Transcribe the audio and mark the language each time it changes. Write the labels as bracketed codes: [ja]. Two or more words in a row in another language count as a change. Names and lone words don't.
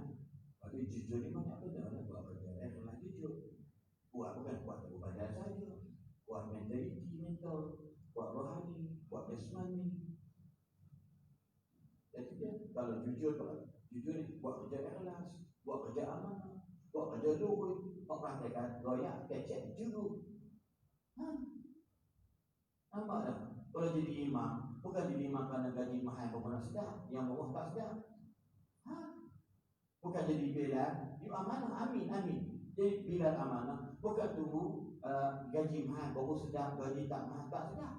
[ms] Tapi jujur ni banyak benda nak buat kerja. Kalau jujur, buat bukan buat tubuh badan saja, buat mental, buat rohani, buat jasmani. Jadi dia kalau jujur ni buat kerja ikhlas, buat kerja amanah, buat kerja luhur, praktekkan goyak, kecek, juru. Nampak tak? Kalau jadi imam, bukan jadi imam kerana gaji mahal berapa sedar, yang bawah tak sedar. Bukan jadi Bilal, you amanah, amin. Jadi Bilal amanah, bukan tunggu gaji mahal baru sedar, gaji tak mahal tak sedar.